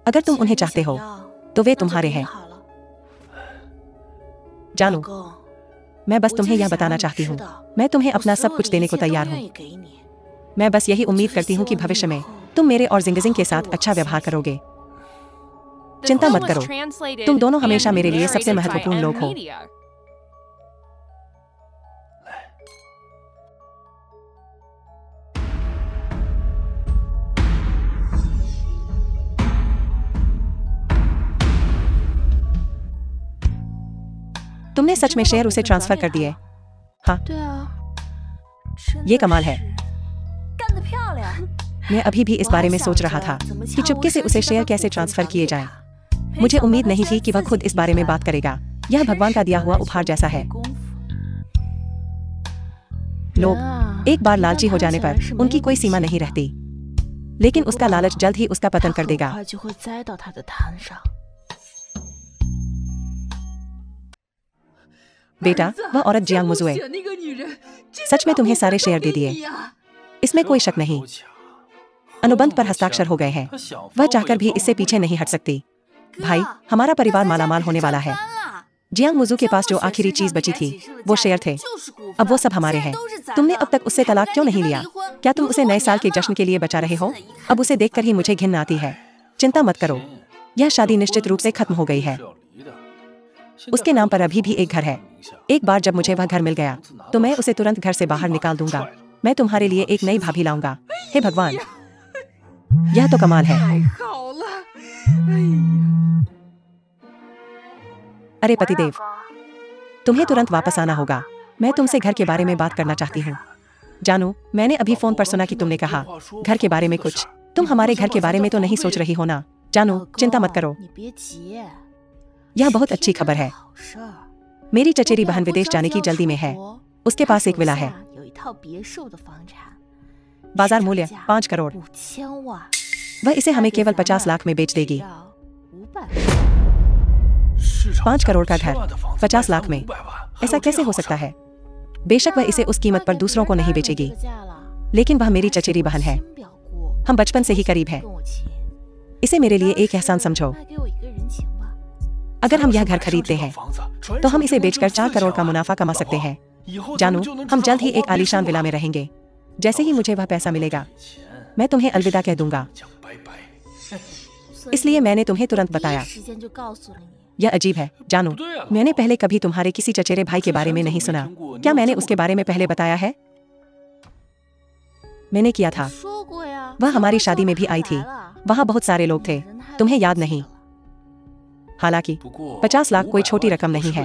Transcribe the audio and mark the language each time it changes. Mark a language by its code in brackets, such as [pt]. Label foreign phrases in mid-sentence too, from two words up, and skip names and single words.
[hi] अगर तुम उन्हें चाहते हो तो वे तुम्हारे हैं। जानो, मैं बस तुम्हें यह बताना चाहती हूँ, मैं तुम्हें अपना सब कुछ देने को तैयार हूँ। मैं बस यही उम्मीद करती हूँ कि भविष्य में तुम मेरे और जिंगजिंग के साथ अच्छा व्यवहार करोगे। [en] The [hi] चिंता [en] film [hi] मत [en] was [hi] करो, [en] translated [hi] तुम दोनों हमेशा [en] and [hi] मेरे लिए सबसे [en] narrated by [hi] महत्वपूर्ण लोग हो। [en] M-Media. [hi] तुमने सच में शेयर उसे ट्रांसफर कर दिए? हाँ, [zh] 对啊， [hi] ये कमाल है। [zh] 干得漂亮！ [hi] मैं अभी भी इस बारे में सोच रहा था कि चुपके से उसे शेयर कैसे ट्रांसफर किए जाएं। मुझे उम्मीद नहीं थी कि वह खुद इस बारे में बात करेगा। यह भगवान का दिया हुआ उपहार जैसा है। लोग एक बार लालची हो जाने पर उनकी कोई सीमा नहीं रहती, लेकिन उसका लालच जल्द ही उसका पतन कर देगा। [zh] 就会栽到他的滩上。 [hi] बेटा, वह औरत जियांग मुजुए, [zh] 那个女人 [hi] सच में तुम्हें सारे शेयर दे दिए। इसमें कोई शक नहीं। अनुबंध पर हस्ताक्षर हो गए हैं। वह चाहकर भी इससे पीछे नहीं हट सकती। भाई, हमारा परिवार मालामाल होने वाला है। जियांग मुजू के पास जो आखिरी चीज बची थी वो शेयर थे। अब वो सब हमारे हैं। तुमने अब तक उससे तलाक क्यों नहीं लिया? क्या तुम उसे नए साल के जश्न के लिए बचा रहे हो? अब उसे देखकर ही मुझे घिन आती है। चिंता मत करो, यह शादी निश्चित रूप से खत्म हो गई है। उसके नाम पर अभी भी एक घर है। एक बार जब मुझे वह घर मिल गया तो मैं उसे तुरंत घर से बाहर निकाल दूंगा। मैं तुम्हारे लिए एक नई भाभी लाऊंगा। हे भगवान, यह तो कमाल है। [zh] 太好了！哎呀， [hi] अरे पतिदेव, तुम्हें तुरंत वापस आना होगा। मैं तुमसे घर के बारे में बात करना चाहती हूँ। जानू, मैंने अभी फोन पर सुना कि तुमने कहा घर के बारे में कुछ। तुम हमारे घर के बारे में तो नहीं सोच रही हो ना? जानू, चिंता मत करो, [zh] 你别急， [hi] यह बहुत अच्छी खबर है। [zh] 好事儿。 [hi] मेरी चचेरी बहन विदेश जाने की जल्दी में है। उसके पास एक विला है। [zh] 有一套别墅的房产， [hi] बाजार मूल्य 5 करोड़। [zh] 5000万。 [hi] वह इसे हमें केवल 50 लाख में बेच देगी। 5 करोड़ का घर 50 लाख में, ऐसा कैसे हो सकता है? बेशक वह इसे उस कीमत पर दूसरों को नहीं बेचेगी, लेकिन वह मेरी चचेरी बहन है। हम बचपन से ही करीब हैं। इसे मेरे लिए एक एहसान समझो। अगर हम यह घर खरीदते हैं तो हम इसे बेचकर 4 करोड़ का मुनाफा कमा सकते हैं। जानू, हम जल्द ही एक आलीशान विला में रहेंगे। जैसे ही मुझे वह पैसा मिलेगा मैं तुम्हें अलविदा कह दूंगा। इसलिए मैंने तुम्हें तुरंत बताया। [zh] 时间就告诉了你。 [hi] यह अजीब है, जानू। मैंने पहले कभी तुम्हारे किसी चचेरे भाई के बारे में नहीं सुना। क्या मैंने उसके बारे में पहले बताया है? मैंने किया था। [zh] 说过呀， [hi] वह हमारी शादी में भी आई थी। वहाँ बहुत सारे लोग थे, तुम्हें याद नहीं? हालांकि 50 लाख कोई छोटी रकम नहीं है।